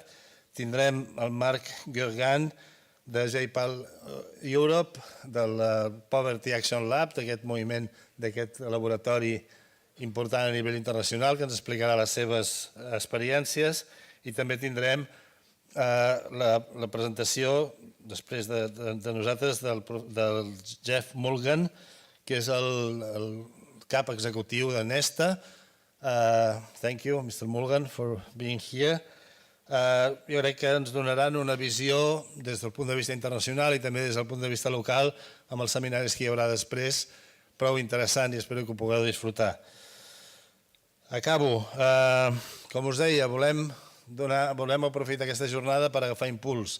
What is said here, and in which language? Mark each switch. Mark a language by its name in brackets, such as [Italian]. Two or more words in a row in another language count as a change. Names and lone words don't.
[Catalan] Tindrem el Marc Guergan de JPAL Europe, del Poverty Action Lab, d'aquest moviment, d'aquest laboratori important a nivell internacional, que ens explicarà les seves experiències, i també tindrem la presentació, després de nosaltres, del Jeff Mulgan, que és el cap executiu de Nesta. [English] Thank you, Mr. Mulgan, for being here. [Catalan] Jo crec que ens donaran una visió des del punt de vista internacional i també des del punt de vista local amb els seminaris que hi haurà després, prou interessant i espero que ho pugueu disfrutar. Acabo. Com us deia, volem aprofitar aquesta jornada per agafar impuls.